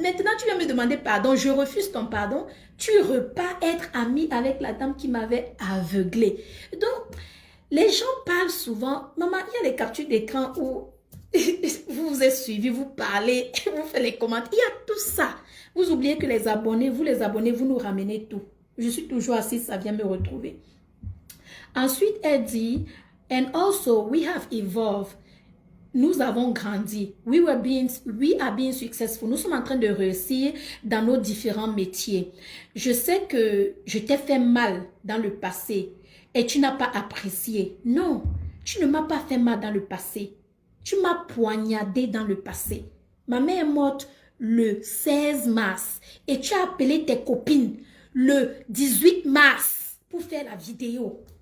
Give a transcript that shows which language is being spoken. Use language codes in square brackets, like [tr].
[fr] Maintenant, tu viens me demander pardon, je refuse ton pardon. Tu repars être amie avec la dame qui m'avait aveuglée. Donc, les gens parlent souvent, maman, il y a les captures d'écran où vous vous êtes suivi, vous parlez, vous faites les commentaires. Il y a tout ça. Vous oubliez que les abonnés, vous nous ramenez tout. Je suis toujours assise, ça vient me retrouver. Ensuite, elle dit, [en] and also we have evolved. [fr] Nous avons grandi. [en] We are being successful. [fr] Nous sommes en train de réussir dans nos différents métiers. Je sais que je t'ai fait mal dans le passé et tu n'as pas apprécié. Non, tu ne m'as pas fait mal dans le passé. Tu m'as poignardé dans le passé. Ma mère est morte le 16 mars et tu as appelé tes copines le 18 mars pour faire la vidéo.